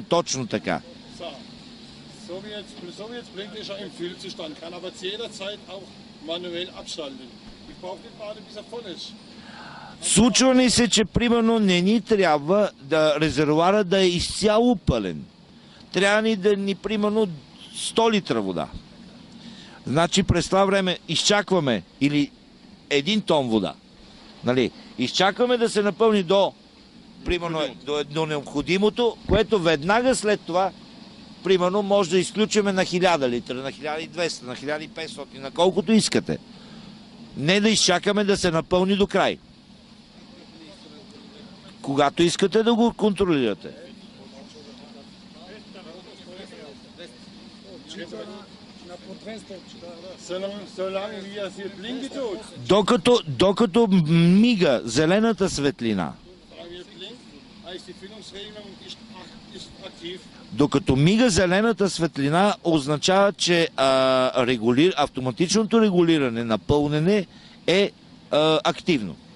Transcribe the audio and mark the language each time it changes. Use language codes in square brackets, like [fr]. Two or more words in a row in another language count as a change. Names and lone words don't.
[bg] Точно така. [de] So wie jetzt blinkt, ist er im Füllzustand, kann aber jederzeit auch manuell abschalten. Ich brauche den Bade, bis er voll ist. [bg] Случва ни се, че примерно не ни трябва резервуара да е изцяло пълен. Трябва ни да ни примерно 100 литра вода. Значи през това време изчакваме или 1 тон вода. Нали? Изчакваме да се напълни примерно до необходимото, което веднага след това примерно може да изключиме на 1000 литра, на 1200, на 1500, на колкото искате. Не да изчакаме да се напълни до край. Когато искате да го контролирате. [de] Solange wie er hier blinkt tut. [bg] Докато мига зелената светлина. Докато мига зелената светлина, означава, че автоматичното регулиране на пълнене е активно.